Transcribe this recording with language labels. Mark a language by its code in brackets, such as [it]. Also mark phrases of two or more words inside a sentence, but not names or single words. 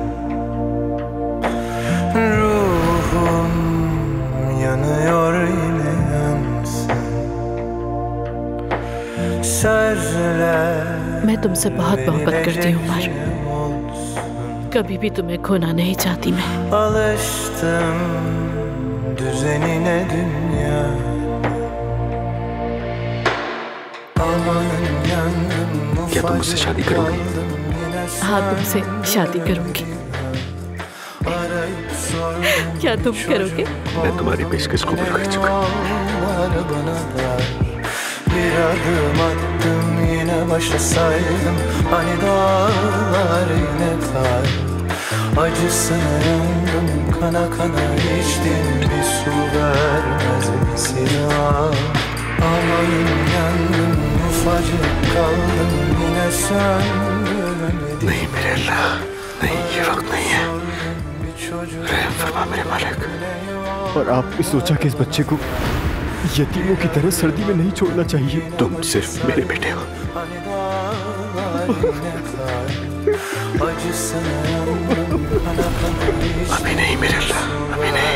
[tr] Ruhum yanıyor yine yansın. Sözler [hi] मैं तुमसे बहुत मोहब्बत करती हूँ उमर। कभी भी तुम्हें खोना नहीं चाहती मैं। [tr] alıştım düzenine dünya. Amanın yandım. [hi] क्या तुम मुझसे शादी करोगी? हाँ, तुमसे शादी करूंगी। क्या तुम करोगे? मैं तुम्हारी पेशकश कबूल कर चुका हूँ। [tr] Bir adım attım yine başa saydım. Hani dağlar yine kar. Acısına yandım, kana kana içtim. Bir su vermez misin? Amanın yandım, ufacık kaldım. Yine söndüremedim. [hi] नहीं मेरे अल्लाह, नहीं, ये वक्त नहीं है। रहम फरमा मेरे मालिक। और आपने सोचा कि इस बच्चे को यतीमों की तरह सर्दी में नहीं छोड़ना चाहिए? तुम सिर्फ मेरे बेटे हो। अभी नहीं मेरे अल्लाह, अभी नहीं।